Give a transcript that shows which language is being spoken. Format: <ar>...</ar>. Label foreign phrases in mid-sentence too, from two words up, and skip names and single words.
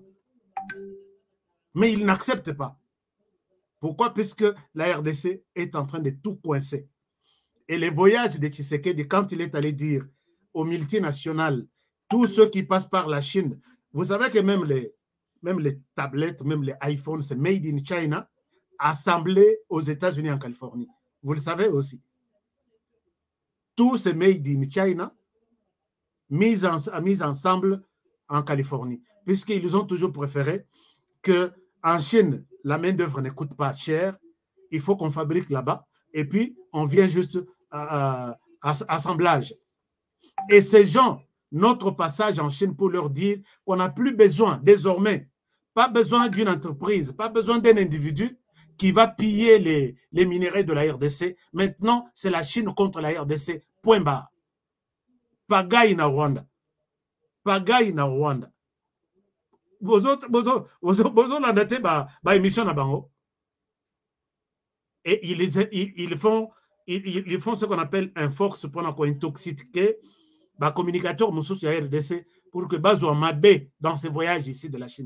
<fr>Mais ils n'acceptent pas. Pourquoi? Puisque la RDC est en train de tout coincer. Et les voyages de Tshisekedi, quand il est allé dire aux multinationales, tous ceux qui passent par la Chine, vous savez que même les tablettes, même les iPhones, c'est</fr> <en>made in China,</en> <fr>assemblés aux États-Unis en Californie. Vous le savez aussi. Tout c'est</fr> <en>made in China,</en> <fr>mis ensemble en Californie. Puisqu'ils ont toujours préféré qu'en Chine, la main-d'œuvre ne coûte pas cher, il faut qu'on fabrique là-bas, et puis on vient juste à assemblage. Et ces gens, notre passage en Chine pour leur dire qu'on n'a plus besoin, désormais, pas besoin d'une entreprise, pas besoin d'un individu qui va piller les minéraux de la RDC. Maintenant, c'est la Chine contre la RDC. Point barre. Pagaille na Rwanda. Pagaille na Rwanda. Vous avez émission</fr> <ln>na bango.</ln> <fr>Et ils font ce qu'on appelle un force pour intoxiquer les communicateurs de la RDC pour que Bazo Mabé dans ces voyages ici de la Chine.</fr>